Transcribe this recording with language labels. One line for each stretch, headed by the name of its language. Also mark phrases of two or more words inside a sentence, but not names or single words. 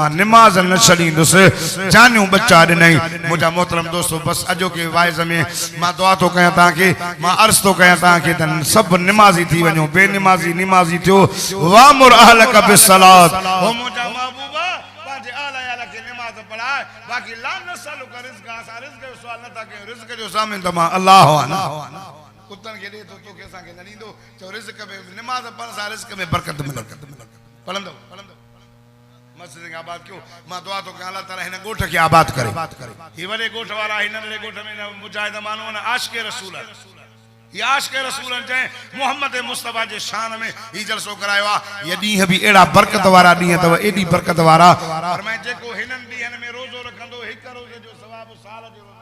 Sindhi: मां नमाज़ न छॾींदुसि जानियूं बच्चा ॾिनई मुंहिंजा मोहतरम दोस्तो बसि अॼोके वाइज़ में मां दुआ थो कयां तव्हांखे मां अर्ज़ थो कयां तव्हांखे त सभु नमाज़ी थी वञो बेनमाज़ी निमाज़ी थियो
Arabic: وأمر أهلك بالصلاة
Sindhi: हो मुंहिंजा महबूबा पंहिंजे आला खे नमाज़ पढ़ाए बाक़ी
Arabic: لا نسألك رزق
Sindhi: असां रिज़्क़ जो सुवाल नथा कयूं रिज़्क़ जो सामिन त मां अल्लाह आहियां कुतन के दे तो तोखे असांखे न ॾींदो चओ रिज़्क़ में नमाज़ पढ़ण सां रिज़्क़ में बरकत मिलंदी पढ़ंदो मस्जिद खे आबाद कयो मां दुआ थो कयां अल्लाह ताला हिन ॻोठ खे आबाद करे ही वॾे ॻोठ वारा हिन नंढड़े ॻोठ में मुजाहिद माण्हू आहिनि आशिक़े रसूल ये आशिक़े रसूल चए मोहम्मद मुस्तफ़ा जे शान में ही जलसो करायो आहे ये ॾींहं बि अहिड़ा बरकत वारा ॾींहं अथव एॾी बरकत वारा फरमाए जेको हिननि ॾींहंनि में रोज़ो रखंदो हिकु रोज़े जो सवाबु साल जो